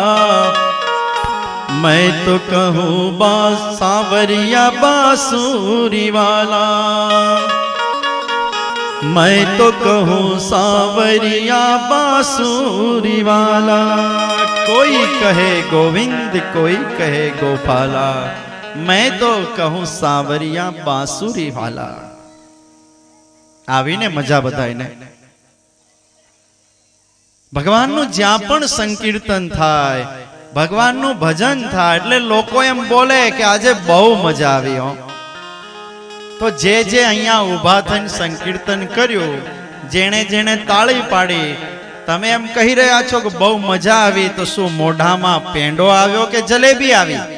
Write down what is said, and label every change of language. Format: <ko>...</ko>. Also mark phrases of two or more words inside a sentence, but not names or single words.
<hi>मैं तो कहूँ सावरिया बांसुरी वाला मैं तो कहूँ सावरिया बांसुरी वाला कोई कहे गोविंद कोई कहे गोपाला मैं तो कहूँ सावरिया बांसुरी वाला</hi> <gu>આવીને મજા બધાઈને ભગવાનનું જ્યાં પણ સંકીર્તન થાય ભગવાનનું ભજન થાય એટલે લોકો એમ બોલે કે આજે બહુ મજા આવી હો તો જે અહીંયા ઊભા થઈને સંકીર્તન કર્યું જેણે જેણે તાળી પાડી તમે એમ કહી રહ્યા છો કે બહુ મજા આવી તો શું મોઢામાં પેંડો આવ્યો કે જલેબી આવી</gu>